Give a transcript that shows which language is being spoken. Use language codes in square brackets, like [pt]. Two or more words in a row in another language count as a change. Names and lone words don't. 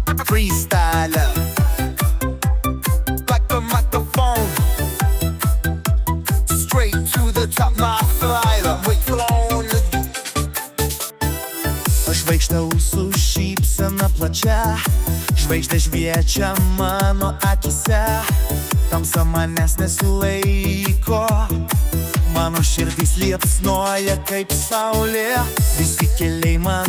[en] freestyler, like a microphone, straight to the top, my flight flown. [lt] Žvaigždė mūsų šypsena plačia, žvaigždė šviečia mano akise, tamsa manęs nesilaiko, mano širdis liepsnoja kaip saulė, visi keliai man